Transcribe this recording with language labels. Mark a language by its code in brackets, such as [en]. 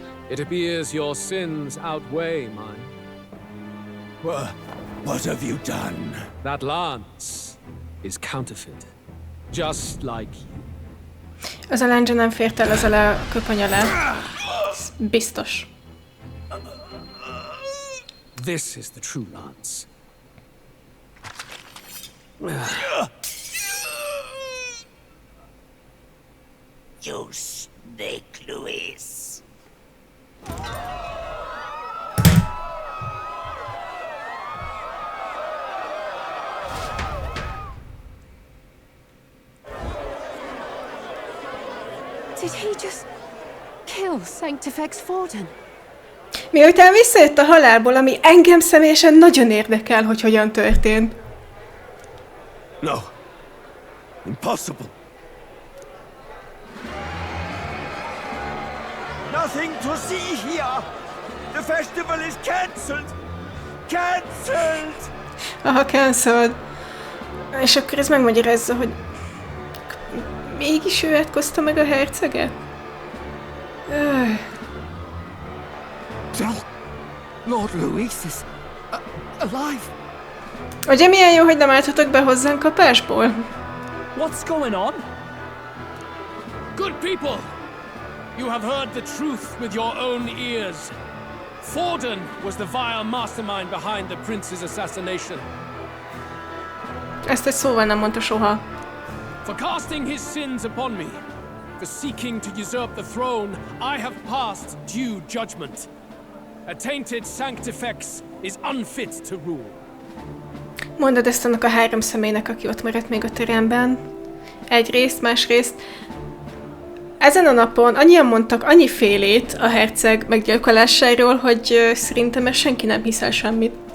[en] It appears your sins outweigh mine. What have you done? That lance is counterfeit, just like you. [hu] Az a lándzsa nem fért el ezzel a köpony alá. Biztos. [en] This is the true lance. You snake, Luis. Did he just kill Sanctifex Forden? [hu] Miután visszajött a halálból, ami engem személyesen nagyon érdekel, hogy hogyan történt. [en] No. Impossible. Nothing to see here. The festival is cancelled! Cancelled! Aha, cancelled. [hu] És akkor ez megmagyarázza, hogy mégis ő átkozta meg a herceget? [en] Lord Louis is alive. [hu] Ugye milyen jó, hogy nem álltatok be hozzánk kapásból? [en] What's going on? Good people! You have heard the truth with your own ears. Forden was the vile mastermind behind the prince's assassination. [hu] Ezt egy szóval nem mondta soha. [en] For casting his sins upon me, for seeking to usurp the throne, I have passed due judgment. A tainted sanctifex is unfit to rule. [hu] Mondod ezt annak a 3 személynek, aki ott maradt még a teremben. Egyrészt, másrészt. Ezen a napon annyian mondtak annyifélét a herceg meggyilkolásáról, hogy szerintem már senki nem hiszel semmit.